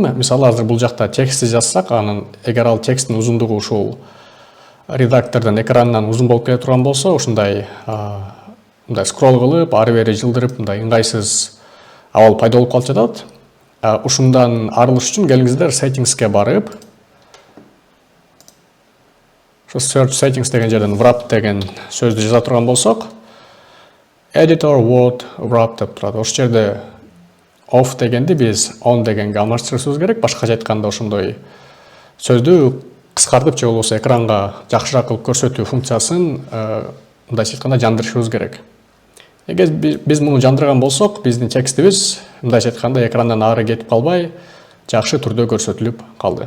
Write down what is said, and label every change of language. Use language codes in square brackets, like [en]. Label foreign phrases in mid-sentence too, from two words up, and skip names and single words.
[ky] Мисалы, азыр бул жакта текстти жазсак, анын эгер ал тексттин узундугу ушул редактордун экранынан узун болуп келе турган болсо, ушундай мындай скролл кылып, ары бери жылдырып, мындай ыңгайсыз абал пайда болуп калып жатат. Ушундан арылыш үчүн келиңиздер settings'ке барып, [en] search settings [ky] деген жерден wrap деген сөздү жаза турган болсок, [en] editor word wrap [ky] деп турат. Ошол жерде off дегенди биз on дегенге алмаштырышыбыз керек. Башкача айтканда ошондой сөздү кыскартып же болбосо экранга жакшыраак кылып көрсөтүү функциясын мындайча айтканда жандырышыбыз керек. Эгер биз муну жандырган болсок, биздин текстибиз мындайча айтканда экрандан ары кетип калбай, жакшы түрдө көрсөтүлүп калды.